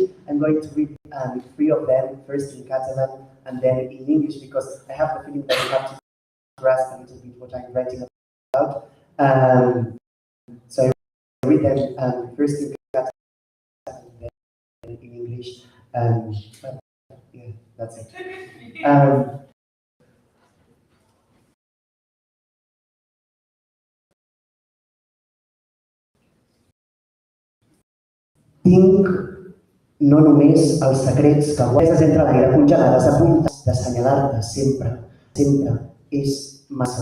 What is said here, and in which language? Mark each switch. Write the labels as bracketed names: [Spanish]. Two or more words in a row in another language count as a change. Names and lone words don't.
[English] I'm going to read 3 of them, first in Catalan and then in English, because I have the feeling that you have to grasp a little bit what I'm writing about. So I read them first in Catalan and then in English. Yeah, that's it. [Catalan] Tinc no només els secrets que guardes entre l'aire congelades a puntes d'assenyalar-te sempre, sempre és massa.